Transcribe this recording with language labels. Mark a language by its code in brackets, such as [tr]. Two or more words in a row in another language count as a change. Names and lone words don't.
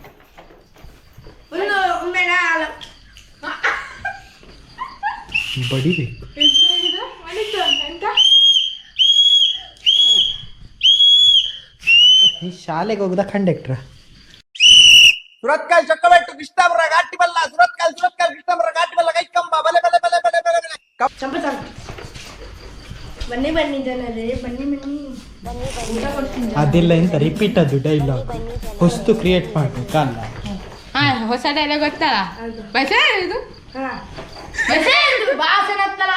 [kn] ಬಡಿಬೇಕು. ಈ ಶಾಲೆಗೆ ಹೋಗುದ ಕಂಡಕ್ಟ್ರ? [tcy] ಸುರತ್ಕಲ್ ಚೊಕ್ಕಬೆಟ್ಟು ಕೃಷ್ಣಾಪುರ ಘಾಟಿ ಬಲ್ಲ ಸುರತ್ಕಲ್ ಕೃಷ್ಣಾಪುರ ಘಾಟಿ ಬಲ್ಲ ಕೈಕಂಬ ಬಲೆ ಬಲೆ ಬಲೆ ಬಲೆ ಬಲೆ ಬಲೆ [kn] ಬನ್ನಿ ಬನ್ನಿ ಜನರೇ ಬನ್ನಿ ಬನ್ನಿ. ಅದೆಲ್ಲ ಎಂತ ರಿಪೀಟ್ ಅದು ಡೈಲಾಗ್ ಹೊಸ್ತು ಕ್ರಿಯೇಟ್ ಮಾಡ್ಬೇಕಲ್ಲ. ಹೊಸ ಡೈಲಾಗ್ ಗೊತ್ತಲ್ಲ? ಬಸ ಇದು ಭಾಷಣ ಹತ್ತಲ್ಲ